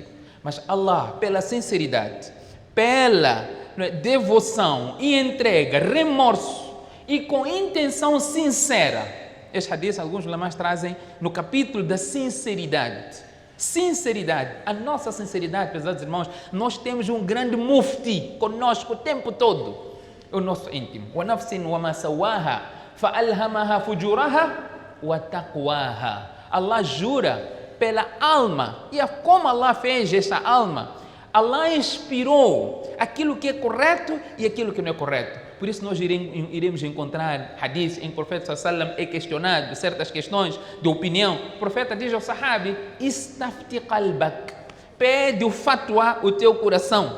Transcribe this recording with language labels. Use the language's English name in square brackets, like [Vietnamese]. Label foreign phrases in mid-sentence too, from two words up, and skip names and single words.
[Portuguese] Mas Allah, pela sinceridade, pela devoção e entrega, remorso e com intenção sincera, este hadith alguns ulemas trazem no capítulo da sinceridade. Sinceridade, a nossa sinceridade, pesados irmãos, nós temos um grande mufti conosco o tempo todo, o nosso íntimo. [Arabic] ونفس وما سواها فألهمها فجورها وتقواها. [Portuguese] Allah jura pela alma. E como Allah fez esta alma? Allah inspirou aquilo que é correto e aquilo que não é correto. Por isso nós iremos encontrar hadith em que o profeta sallam é questionado de certas questões de opinião. O profeta diz ao sahabi: [Arabic] استفت قلبك, [Portuguese] pede o fatwa o teu coração.